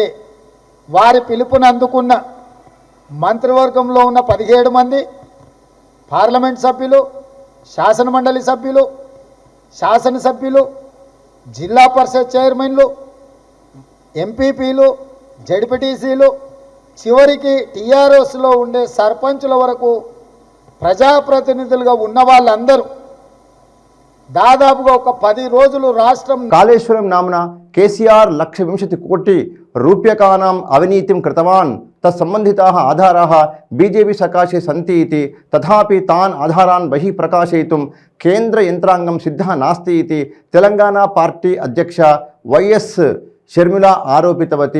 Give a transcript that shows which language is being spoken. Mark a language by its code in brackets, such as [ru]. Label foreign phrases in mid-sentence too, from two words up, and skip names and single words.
[te] వారి పిలుపుని అందుకున్న మంత్రివర్గంలో ఉన్న 17 మంది పార్లమెంట్ సభ్యులు, శాసనమండలి సభ్యులు, శాసనసభ్యులు, జిల్లా పరిషత్ చైర్మన్లు, ఎంపీపీలు, జడ్పీటీసీలు, చివరికి టీఆర్ఎస్లో ఉండే సర్పంచుల వరకు ప్రజాప్రతినిధులుగా ఉన్న వాళ్ళందరూ దాదాపుగా ఒక 10 రోజులు రాష్ట్రం [sa] కాళేశ్వరం నామ్న కేసీఆర్ 1,20 కోటి रूप्यकानां अविनीतिं कृतवान् तत्सम्बन्धिताः आधाराः बीजेपी सकाशे सन्ति इति तथापि तान् आधारान् बहिः प्रकाशयितुं केन्द्रयन्त्राङ्गं सिद्धः नास्ति इति तेलंगाना पार्टी अध्यक्ष YS शर्मिला आरोपितवती।